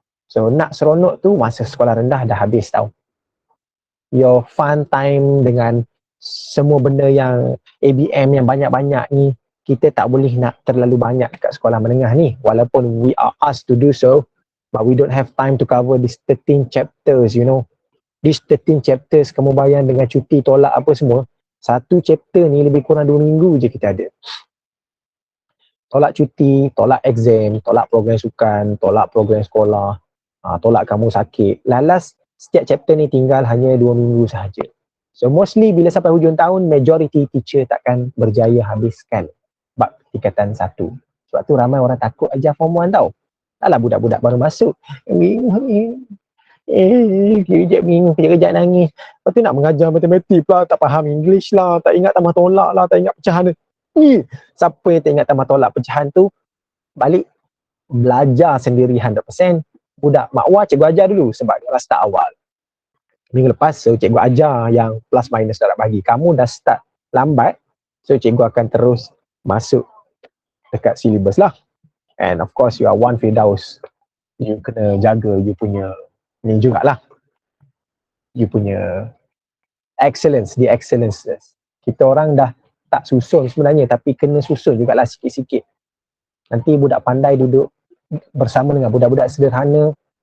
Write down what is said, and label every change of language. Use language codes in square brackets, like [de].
[ms] So nak seronok tu masa sekolah rendah dah habis tau. [en] Your fun time [ms] dengan semua benda yang ABM yang banyak-banyak ni, kita tak boleh nak terlalu banyak dekat sekolah menengah ni. [en] Walaupun we are asked to do so, but we don't have time to cover these 13 chapters, you know. [ms] These 13 chapters, kamu bayang dengan cuti, tolak apa semua, satu chapter ni lebih kurang 2 minggu je kita ada. Tolak cuti, tolak exam, tolak program sukan, tolak program sekolah, tolak kamu sakit. Lalas, setiap chapter ni tinggal hanya 2 minggu sahaja. So mostly bila sampai hujung tahun, majority teacher takkan berjaya habiskan bab tingkatan 1. Sebab tu ramai orang takut ajar form 1 tau. Taklah budak-budak baru masuk. Kejap bingung, kejap nangis. Lepas tu nak mengajar matematik pula, tak faham English lah, tak ingat tambah tolak lah, tak ingat pecahan. Siapa yang tak ingat tambah tolak pecahan tu, balik belajar sendiri 100%. Budak makwa cikgu ajar dulu sebab dia start awal. Minggu lepas, so cikgu ajar yang plus minus dah bagi. Kamu dah start lambat, so cikgu akan terus masuk dekat syllabus lah. [en] And of course, you are one Firdaus. [ms] You kena jaga you punya ni jugalah. [en] You punya excellence, the excellences. [ms] Kita orang dah tak susun sebenarnya, tapi kena susun jugalah sikit-sikit. Nanti budak pandai duduk bersama dengan budak-budak sederhana.